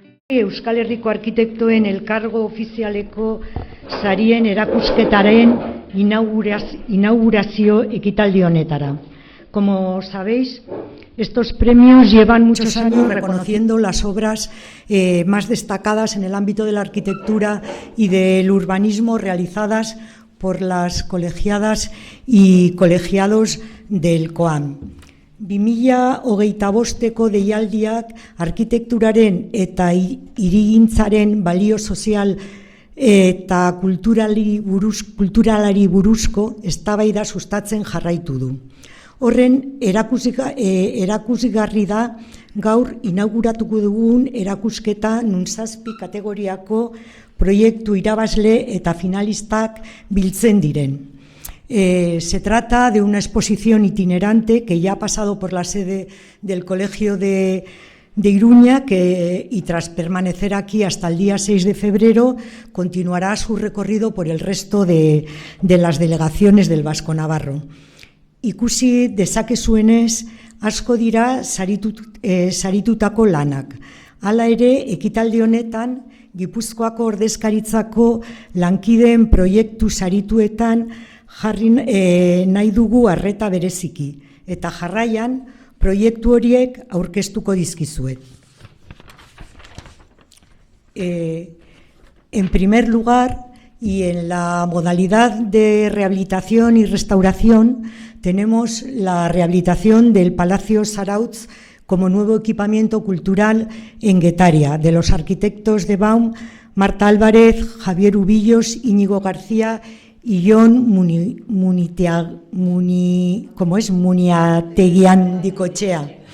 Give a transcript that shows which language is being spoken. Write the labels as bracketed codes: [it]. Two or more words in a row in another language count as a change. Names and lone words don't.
[eu] Euskal Herriko Arkitektoen Elkargo Ofizialeko sarien erakusketaren inaugurazio ekitaldi honetara. [es] Como sabéis, estos premios llevan muchos años reconociendo las obras más destacadas en el ámbito de la arquitectura y del urbanismo realizadas por las colegiadas y colegiados del COAM. [eu] 2025ko deialdiak arkitekturaren eta hirigintzaren balio sozial eta kulturalari buruzko eztabaida sustatzen jarraitu du. Horren erakusgarri da gaur inauguratuko dugun erakusketa non 7 kategoriako proiektu irabazle eta finalistak biltzen diren. [es] Se trata de una exposición itinerante que ya ha pasado por la sede del Colegio de Iruña y tras permanecer aquí hasta el día 6 de febrero continuará su recorrido por el resto de las delegaciones del Vasco Navarro. [eu] Ikusi dezakezuenez asko dira saritutako lanak. Hala ere, ekitaldi honetan Gipuzkoako ordezkaritzako lankideen proiektu sarituetan jarri nahi dugu arreta bereziki, eta jarraian proiektu horiek aurkeztuko dizkizuet. [es] En primer lugar, y en la modalidad de rehabilitación y restauración, tenemos la rehabilitación del Palacio Zarautz como nuevo equipamiento cultural en Guetaria, de los arquitectos de Baum, Marta Álvarez, Javier Ubillos, Íñigo García y Jon Muniategiandicochea.